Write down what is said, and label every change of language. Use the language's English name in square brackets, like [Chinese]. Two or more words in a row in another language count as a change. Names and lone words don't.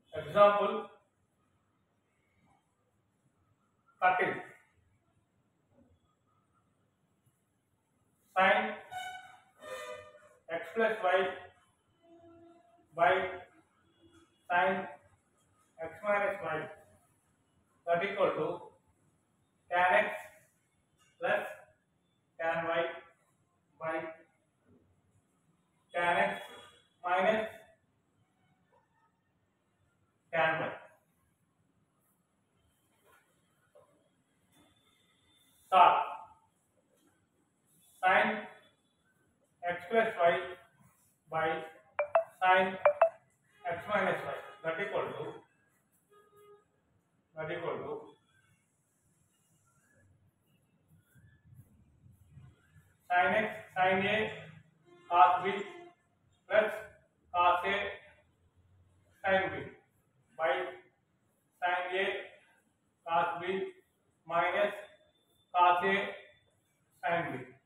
[English] Example 13. Sin x plus y by sin x minus y, that equal to tan x plus tan y by tan x minus tan y. Solve. Sin x plus y by sin x minus y, that equal to sin x sin a cos b plus cos a sin b by sin a cos b minus cos a sin b.